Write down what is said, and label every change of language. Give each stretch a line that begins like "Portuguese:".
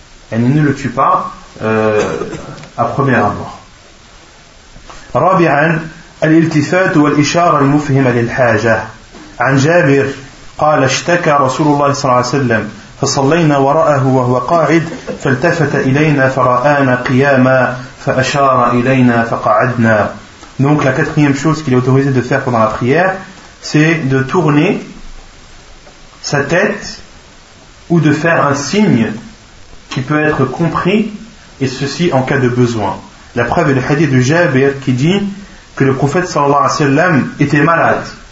French: Et ne le tue pas à premier abord.
Arabic: رابعا الالتفات والإشارة المفهمة للحاجة عن جابر قال اشتكى رسول الله صلى الله عليه وسلم فصلينا وراءه وهو قاعد فالتفت إلينا فرآنا قياما فأشار إلينا فقعدنا.
French: Donc la quatrième chose qu'il est autorisé de faire pendant la prière, c'est de tourner sa tête ou de faire un signe qui peut être compris, et ceci en cas de besoin. La preuve est le hadith de Jabir qui dit que le prophète sallallahu alayhi wa sallam était malade.